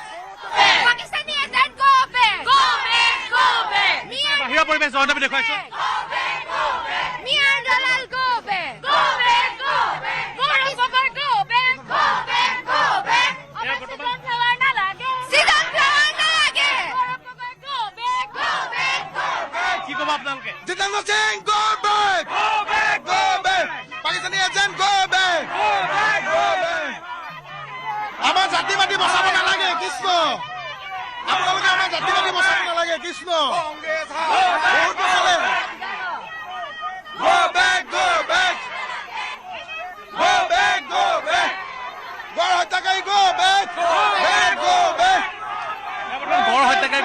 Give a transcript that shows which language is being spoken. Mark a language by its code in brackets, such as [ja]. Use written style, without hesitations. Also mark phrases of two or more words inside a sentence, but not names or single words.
[as] বাহিৰৰ পৰিৱেশ জয়ন্ত আমি দেখুৱাইছো কি ক'ব আপোনালোকে জিতেন্দ্ৰ সিং [en] go back go back go back [as] পাকিস্তানী এজেন্ট [en] go back go back go back [as] আমাৰ জাতি বাতি বচাব নালাগে কৃষ্ণ আপোনালোকে আমাৰ জাতি বাতি বচাব নালাগে কৃষ্ণ বহুত বচালে [en] go back go back go back go back [as] গড় হত্যাকাৰী [en] go back go back go back [as] গড় হত্যাকাৰী